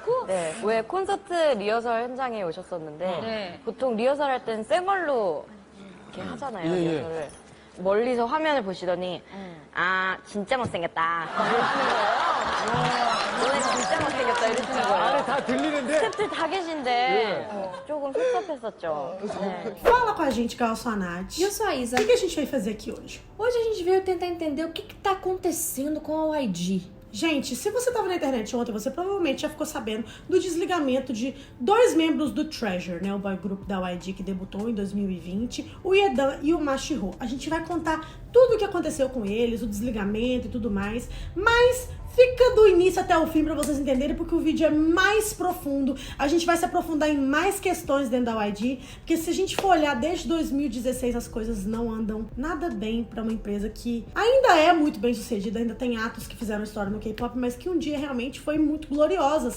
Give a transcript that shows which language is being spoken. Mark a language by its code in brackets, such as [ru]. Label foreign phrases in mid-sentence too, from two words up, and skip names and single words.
[ko] 네, 왜 콘서트 리허설 현장에 오셨었는데 보통 리허설 할 땐 쌩얼로 이렇게 하잖아요, 예, 예. 리허설을. 멀리서 화면을 보시더니 아 진짜 못생겼다 이러시는 거예요. 너네 진짜 못생겼다 이러시는 안에 거예요. 다 들리는데 스태프들 다 계신데 조금 섭섭했었죠. 네. [pt] Fala com a gente, que eu sou a Nath. E eu sou a Isa. O que a gente veio fazer aqui hoje? Hoje a gente veio tentar entender o que tá acontecendo com a YG. Gente, se você estava na internet ontem, você provavelmente já ficou sabendo do desligamento de 2 membros do Treasure, né? O [en] boy group [pt] da YG que debutou em 2020, o Yedan e o Mashiro. A gente vai contar tudo o que aconteceu com eles, o desligamento e tudo mais, mas fica do início até o fim pra vocês entenderem, porque o vídeo é mais profundo. A gente vai se aprofundar em mais questões dentro da YG, porque se a gente for olhar desde 2016, as coisas não andam nada bem pra uma empresa que ainda é muito bem sucedida, ainda tem atos que fizeram história no K-pop, mas que um dia realmente foi muito gloriosa, assim.